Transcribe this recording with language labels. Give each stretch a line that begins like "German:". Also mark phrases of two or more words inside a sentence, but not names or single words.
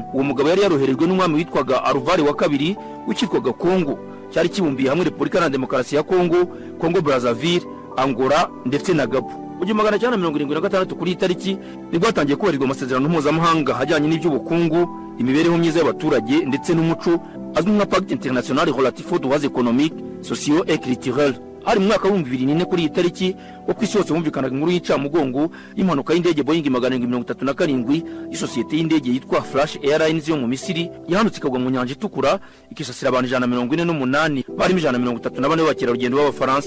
Kinyarwanda: Uwo mugabo yari yaroherejwe n'umwami witwaga Alvaro wa kabiri w'ikitwaga Kongo, cyari kibumbiye hamwe Repubulika na Demokarasi ya Kongo, Kongo Brazzaville, Angola ndetse na Gabon. Mu 1976 kuri itariki nibwo hatangiye kubarirwa amasezerano mpuzamahanga hajyanye n'iby'ubukungu, imibereho myiza y'abaturage ndetse n'umuco azwi nka Pacte International Relatif aux droits économiques, sociaux et culturels. Hari mu mwaka wa 2004 kuri iyi tariki wo kwisi hose humvikanaga inkuru y'icamugongo y'impanuka y'indege Boeing 737 y'isosiyete y'indege yitwa Flash Airlines yo mu Misiri yahanutse ikagwa mu nyanja itukura ikisasira abantu 148 barimo 134 b'abakerarugendo b'Abafaransa.